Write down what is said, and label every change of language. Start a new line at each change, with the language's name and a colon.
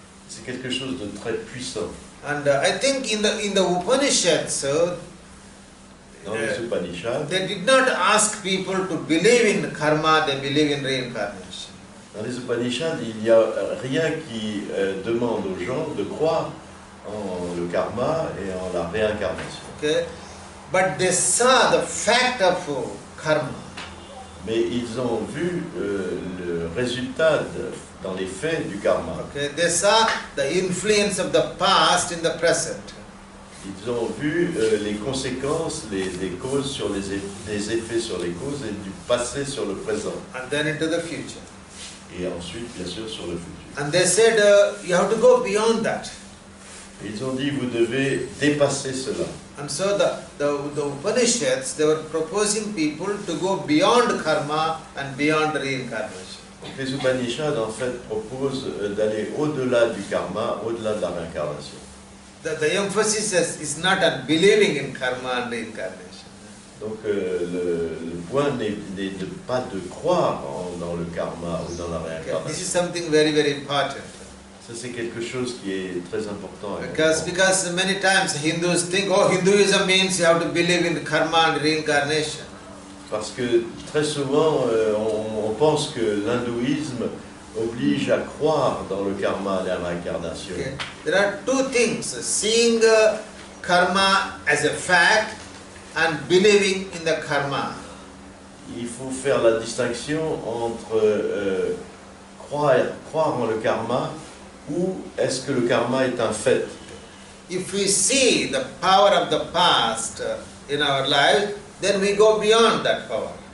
French: C'est quelque chose de très puissant.
English: And I think in the Upanishads,
French: Dans les Upanishads,
English: they did not ask people to believe in karma, they believe in reincarnation.
French: dans les Upanishads, il n'y a rien qui demande aux gens de croire en le karma et en la réincarnation.
English: Okay? But they saw the fact of karma.
French: Mais ils ont vu le résultat dans les faits du karma.
English: Okay? They saw the influence of the past in the present.
French: Ils ont vu les conséquences, les causes sur les effets sur les causes et du passé sur le présent.
English: And then into the future.
French: Et ensuite, bien sûr, sur le futur.
English: And they said, you have to go beyond that.
French: Et ils ont dit, vous devez dépasser cela.
English: And so the Upanishads, they were proposing people to go beyond karma and beyond reincarnation.
French: Donc les Upanishads, en fait, proposent d'aller au-delà du karma, au-delà de la réincarnation.
English: The emphasis is not on believing in karma and reincarnation.
French: Donc le point n'est pas de croire dans le karma ou dans la
English: Okay.
French: réincarnation.
English: This is something very, very important.
French: Ça, c'est quelque chose qui est très important.
English: Because many times Hindus think, oh, Hinduism means you have to believe in karma and reincarnation.
French: Parce que très souvent, on pense que l'hindouisme oblige à croire dans le karma et la réincarnation.
English: Okay. There are two things, seeing karma as a fact and believing in the karma.
French: Il faut faire la distinction entre croire en le karma ou est-ce que le karma est un fait.
English: If we see the power of the past in our life, then we go beyond that power.